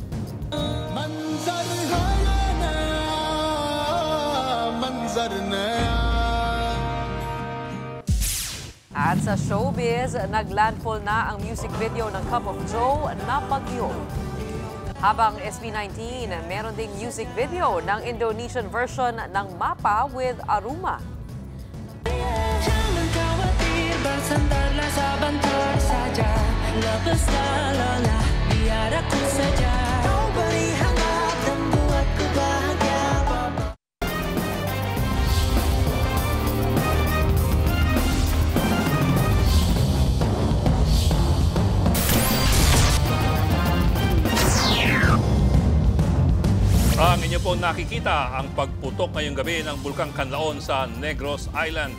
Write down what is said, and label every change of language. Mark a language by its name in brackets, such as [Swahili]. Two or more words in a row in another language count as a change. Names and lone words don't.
[Filipino] At sa showbiz, naglandfall na ang [English] music video [Filipino] ng Cup of Joe na Bagyo. Habang SB19, meron ding [English] music video [Filipino] ng [English] Indonesian version [Filipino] ng Mapa with Aruma. [Indonesian] Bersandarlah sebentar saja, lepaslah lelah, biar aku saja. Kau beri hangat dan buatku bahagia. [Filipino] Ang inyo po nakikita ang pagputok ngayong gabi ng Bulkang Kanlaon sa Negros Island.